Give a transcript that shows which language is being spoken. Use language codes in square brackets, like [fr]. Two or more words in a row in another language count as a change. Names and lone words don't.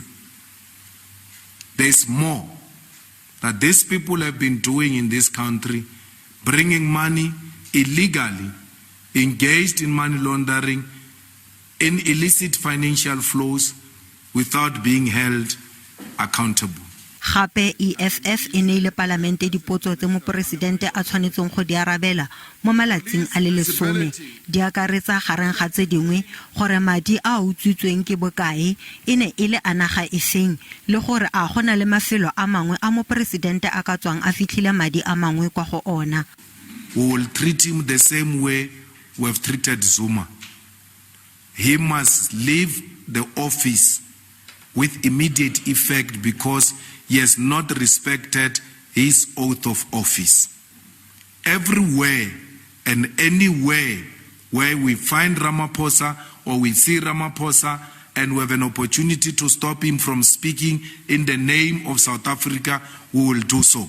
[en] There's more that these people have been doing in this country, bringing money illegally, engaged in money laundering, in illicit financial flows without being held accountable. [tn] Gape EFF e ne le parlamente dipotso tse mopresidente a tshwanetseng go di arabela mo malatsing a le 10 di akaretsa gareng ga tse dingwe gore madi a utswitsweng ke bokae e ne e le anaga e feng le gore a gona le mafelo a mangwe a mopresidente a ka tswang a fitlhile madi a mangwe kwa go ona. [en] We will treat him the same way we have treated Zuma. He must leave the office with immediate effect because he has not respected his oath of office. Everywhere and anywhere where we find Ramaphosa or we see Ramaphosa and we have an opportunity to stop him from speaking in the name of South Africa, we will do so.